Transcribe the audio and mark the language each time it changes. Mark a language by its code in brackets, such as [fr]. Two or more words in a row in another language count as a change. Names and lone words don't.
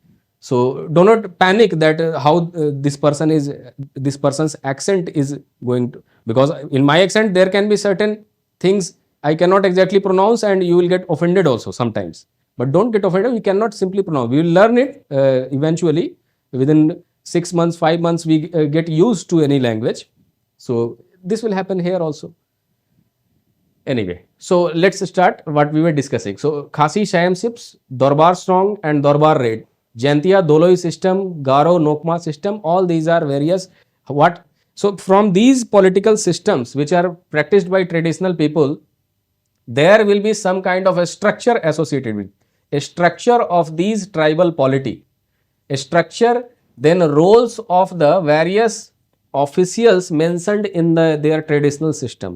[en] So do not panic that how this person's accent is going to, because in my accent there can be certain things I cannot exactly pronounce and you will get offended also sometimes. But don't get offended. We cannot simply pronounce. We will learn it eventually. Within 6 months, 5 months, we get used to any language. So this will happen here also. Anyway, so let's start what we were discussing. So Khasi Shayamsips, Dorbar Strong and Dorbar Raid, Jantia Doloi system, Garo Nokma system, all these are various what. So from these political systems which are practiced by traditional people, there will be some kind of a structure associated with a structure of these tribal polity, a structure, then roles of the various officials mentioned in their traditional system.